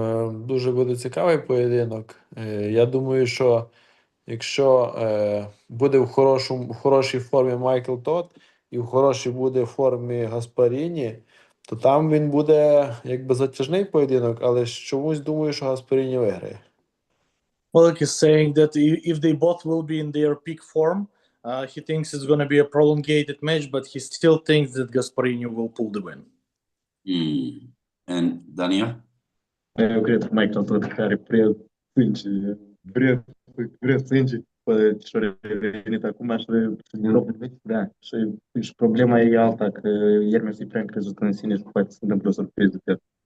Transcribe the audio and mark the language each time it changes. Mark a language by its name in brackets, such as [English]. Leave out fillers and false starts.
[Ukrainian] Дуже буде цікавий поєдинок. Я думаю, що якщо буде в хорошій формі Майкл Тодд і в хорошій буде формі Гаспаріні, то там він буде якби затяжний поєдинок, але чомусь думаю, що Гаспаріні виграє. [English] Oleg is saying that if they both will be in their peak form, He thinks it's going to be a prolongated match, but he still thinks that Gasparini will pull the win. And Daniel? [Romanian] Eu cred că Michael tot care vrea sânge, și-a revenit acum și da, și problema e alta, că Hermes e prea încrezut în sine și poate să se întâmple o surpriză pe el.